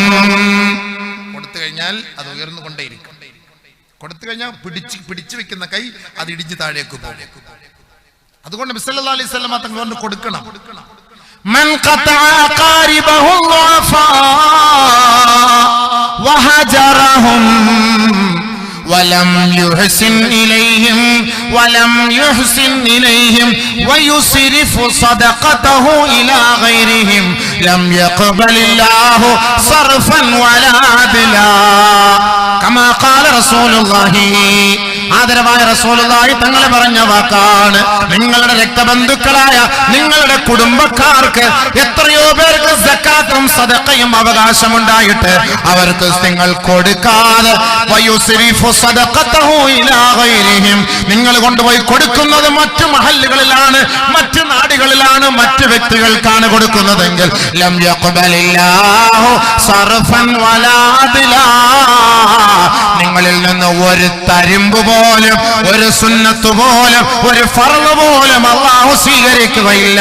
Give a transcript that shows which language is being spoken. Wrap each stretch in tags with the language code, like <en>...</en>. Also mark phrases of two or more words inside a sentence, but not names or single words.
<ml>കൊടുത്തു കഴിഞ്ഞാൽ അത് ഉയർന്നുകൊണ്ടേയിരിക്കും. കൊടുത്തു കഴിഞ്ഞാൽ പിടിച്ചു വെക്കുന്ന കൈ അത് ഇടിഞ്ഞു താഴേക്ക് പോകും. അതുകൊണ്ട് നബി</ml> <ar>صلى الله عليه وسلم</ar> <ml>തങ്ങൾ കൊണ്ട് കൊടുക്കണം.</ml> <ar>من قطع قاربه وفا وهجرهم ولم يحسن إليهم ويصرف صدقته إلى غيرهم لم يقبل الله صرفا ولا عدلا كما قال رسول الله.</ar> <ml>ആദരവായ റസൂലുള്ളാഹി തങ്ങൾ പറഞ്ഞ വാക്കാണ്. നിങ്ങളുടെ രക്തബന്ധുക്കളായ നിങ്ങളുടെ കുടുംബക്കാർക്ക് എത്രയോ പേർക്ക് സക്കാത്തും സദഖയും അവകാശമുണ്ടായിട്ട് അവർക്ക് നിങ്ങൾ കൊടുക്കാതെ</ml> <ar>ويصرف صدقته إلى غيرهم,</ar> <ml>നിങ്ങൾ കൊണ്ടുപോയി കൊടുക്കുന്നത് മറ്റു മഹല്ലുകളിലാണ്, മറ്റു നാടുകളിൽ കോടികളാണ് മറ്റു വ്യക്തികൾക്കാണ് കൊടുക്കുന്നതെങ്കിൽ</ml> <ar>لم يقبل الله صرفا ولا عدلا,</ar> <ml>നിങ്ങളിൽ നിന്ന് ഒരു തരിമ്പ് പോലും, ഒരു സുന്നത്ത് പോലും, ഒരു ഫർള് പോലും അല്ലാഹു സ്വീകരിക്കുകയില്ല.</ml>